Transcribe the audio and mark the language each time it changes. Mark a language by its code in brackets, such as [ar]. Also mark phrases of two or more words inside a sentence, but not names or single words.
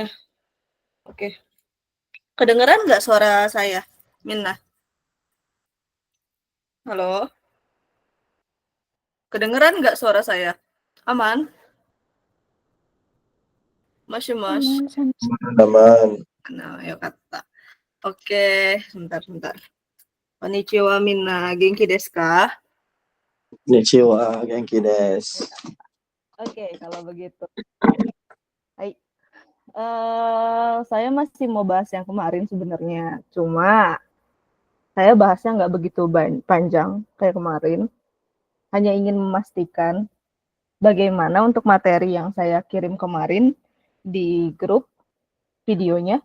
[id] Oke, kedengeran nggak suara saya, Minna? Halo, kedengeran nggak suara saya? Aman? Masih mas? Aman. Nah, ya kata. Oke, sebentar. [ja] こんにちは、みんな、元気ですか? こんにちは、元気です. [id] Oke, kalau begitu. Hai. Saya masih mau bahas yang kemarin sebenarnya. Cuma saya bahasnya nggak begitu panjang kayak kemarin. Hanya ingin memastikan bagaimana untuk materi yang saya kirim kemarin di grup videonya.